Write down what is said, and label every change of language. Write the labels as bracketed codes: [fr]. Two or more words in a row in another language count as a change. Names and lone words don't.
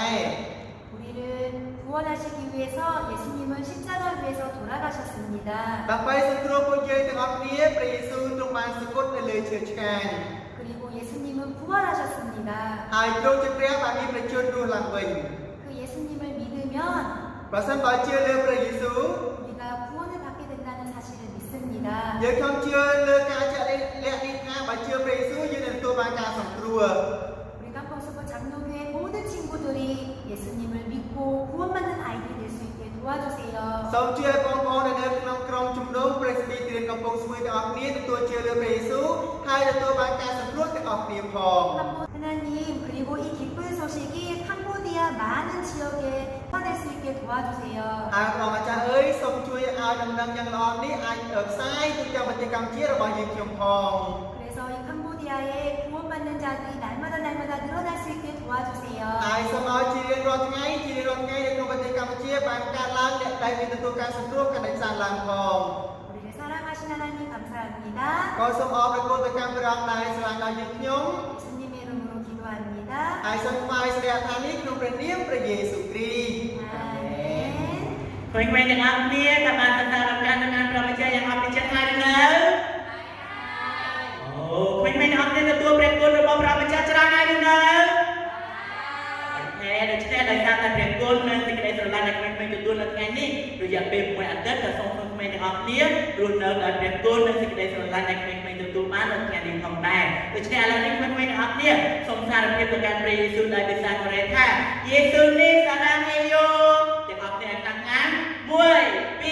[ko] 우리를 구원하시기 위해서 예수님은 십자가 위에서 돌아가셨습니다. [km] ដើម្បីសង្គ្រោះពួកយើងទាំងអស់គ្នាព្រះយេស៊ូវទ្រង់បានសគត់នៅលើឈើឆ្កាង [ko] 그리고 예수님은 부활하셨습니다. [km] ហើយទ្រង់ជាព្រះបានមានប្រជញ្ញរស់ឡើងវិញ [ko] 그 예수님을 믿으면 [km] បើសិនបើជឿលើព្រះយេស៊ូវ [ko] 우리가 구원을 받게 된다는 사실을 믿습니다. [km] យើងខំជឿលើការចាក់លះនេះថាបើជឿព្រះយេស៊ូវយើងនឹងទទួលបានការសង្គ្រោះ [ko] 우리 깜봉수고 장로교회 모든 친구들이 예수님을 믿고 구원받는 아이들 될 수 있게 도와주세요. [km] សូមជួយឲ្យបងប្អូនដែលនៅក្នុងក្រុមជំនុំព្រះស្រីគ្រៀនកំពុងស្មួយទាំងអស់គ្នាទទួលជឿលើព្រះយេស៊ូវហើយទទួលបានការសង្គ្រោះទាំងអស់គ្នាផង [ko] 하나님 그리고 이 기쁜 소식이 캄보디아 많은 지역에 퍼낼 수 있게 도와주세요. [km] ហើយព្រះអាចារ្យអើយសូមជួយឲ្យដំណឹងយ៉ាងល្អនេះអាចផ្សាយទៅកាន់ប្រទេសកម្ពុជារបស់យើងខ្ញុំផង [ko] 그래서 이 캄보디아에 구원받는 자들이 날마다 늘어날 수 있게 도와주세요. [km] ហើយសូមឲ្យជារៀងរាល់ថ្ងៃនៅក្នុងប្រទេសកម្ពុជាបានកើតឡើងអ្នកដែលមានទទួលការសង្គ្រោះកាន់តែច្រើនឡើងផង [ko] 우리를 사랑하신 하나님 감사합니다. [km] ក៏សូមអរគុណទៅកាន់ព្រះអង្គដែលស្រឡាញ់ដល់យើងខ្ញុំ [ko] 예수님의 이름으로 기도합니다. [km] ហើយសូមថ្វាយស្រីអថានេះក្នុងព្រះនាមព្រះយេស៊ូវគ្រីស្ទ [ko] 아멘. [km] ក្មេងៗទាំងអស់គ្នាតាមបានសរសើរដល់ការដំណើរព្រះវិជ្ជាយ៉ាងអត់ពីចិត្តហើយនៅអូក្មេងៗទាំងអស់គ្នាទទួលព្រះគុណរបស់ព្រះវិជ្ជាច្រើនហើយនៅ ដូច្នេះដោយសារតែព្រះគុណនិងសេចក្តីស្រឡាញ់ដែលក្មេងៗទទួលនៅថ្ងៃនេះរយៈពេល1អាទិត្យក៏សូមក្មេងៗទាំងអស់គ្នារស់នៅដោយព្រះគុណនិងសេចក្តីស្រឡាញ់ដែលក្មេងៗទទួលបាននៅថ្ងៃនេះផងដែរដូច្នេះឥឡូវនេះក្មេងៗទាំងអស់គ្នាសូមសារភាពទៅកាន់ព្រះយេស៊ូវដោយភាសាកូរ៉េថា [ko] 예수님 사랑해요 [km] ទាំងអស់គ្នាឲ្យតាំងអាន1